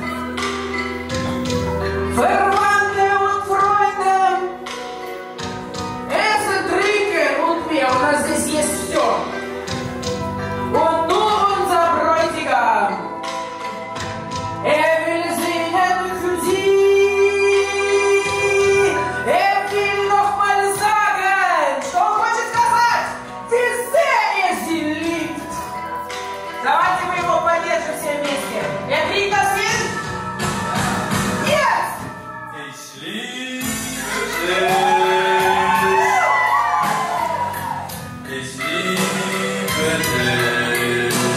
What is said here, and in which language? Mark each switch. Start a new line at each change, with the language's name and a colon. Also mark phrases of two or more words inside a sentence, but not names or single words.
German: Verwandte und Freunde essen, trinken und mehr. Und das ist jetzt все. Und nur unser Bräutigam, er will singen für sie. Er will noch mal sagen,
Russian: что хочет сказать,
German: wie sehr er sie liebt.
Russian: Давайте мы его поддержим все вместе.
German: Er kriegt das hin? Jetzt! Ich liebe dich. Ich liebe dich.